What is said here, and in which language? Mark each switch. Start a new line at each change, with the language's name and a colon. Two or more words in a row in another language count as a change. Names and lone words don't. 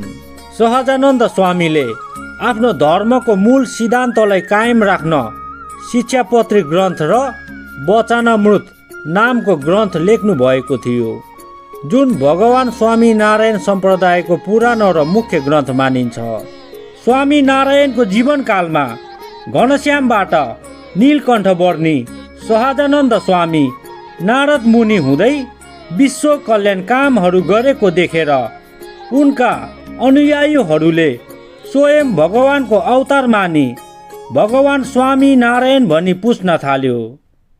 Nepali: सहजानन्द स्वामीले आफ्नो धर्मको मूल सिद्धान्तलाई कायम राख्न शिक्षापत्री ग्रन्थ र वचनामृत नामको ग्रन्थ लेख्नु भएको थियो, जुन भगवान स्वामीनारायण सम्प्रदायको पुरानो र मुख्य ग्रन्थ मानिन्छ। स्वामीनारायणको जीवनकालमा घनश्यामबाट नीलकण्ठ वर्णी, सहजानन्द स्वामी, नारद मुनि हुँदै विश्व कल्याण कामहरू गरेको देखेर उनका अनुयायीहरूले स्वयं भगवानको अवतार मानी भगवान स्वामीनारायण भनी पुज्न थाल्यो।